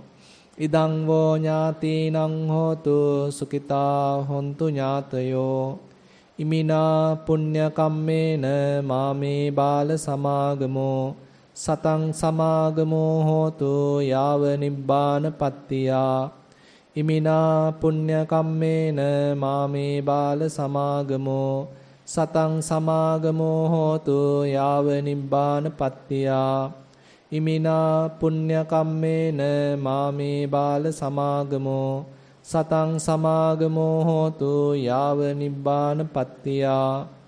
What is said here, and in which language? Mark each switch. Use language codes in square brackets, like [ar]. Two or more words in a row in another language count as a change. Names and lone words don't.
[pi] Idang vo ñātīnaṃ hotu sukita hontu ñātayo. Imina punya kammena māme bāla samāgamo satang samāgamo hotu yāva nibbāna pattiyā. ඉමිනා පුඤ්ඤ කම්මේන මාමේ බාල සමාගමෝ සතං සමාගමෝ හෝතු යාව නිබ්බාන පත්තියා. ඉමිනා පුඤ්ඤ කම්මේන මාමේ බාල සමාගමෝ සතං සමාගමෝ හෝතු යාව නිබ්බාන පත්තියා.